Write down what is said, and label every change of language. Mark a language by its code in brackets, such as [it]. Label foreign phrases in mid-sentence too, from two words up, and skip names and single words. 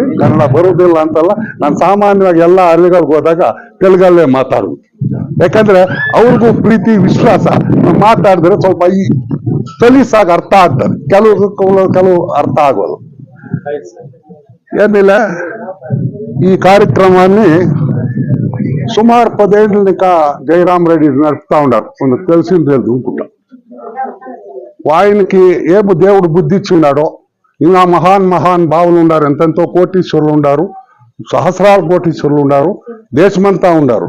[kn] ಕನ್ನಡ ಬರುವುದಿಲ್ಲ ಅಂತಲ್ಲ, ನಾನು ಸಾಮಾನ್ಯವಾಗಿ ಎಲ್ಲ ಹಳ್ಳಿಗಳಿಗೆ ಹೋದಾಗ ತೆಲುಗಲ್ಲೇ ಮಾತಾಡುದು. ಯಾಕಂದ್ರೆ ಅವ್ರಿಗೂ ಪ್ರೀತಿ, ವಿಶ್ವಾಸ ಮಾತಾಡಿದ್ರೆ ಸ್ವಲ್ಪ ಈ ಸಲೀಸಾಗಿ ಅರ್ಥ ಆಗ್ತದೆ. ಕೆಲವು ಅರ್ಥ ಆಗೋದು ಏನಿಲ್ಲ. [te] ಈ కార్యక్రమాన్ని సుమారు 10 ఏళ్ళ జయరాం రెడ్డి నడుపుతా ఉన్నారు. మనకు తెలిసింది లేదు అనుకుంటా. ఆయనకి ఏమో దేవుడు బుద్ధి ఇచ్చిన్నాడో, ఇంకా మహాన్ భావులు ఉన్నారు, ఎంతెంతో కోటీశ్వరులు ఉన్నారు, సహస్రాల కోటీశ్వరులు ఉన్నారు, దేశమంతా ఉన్నారు.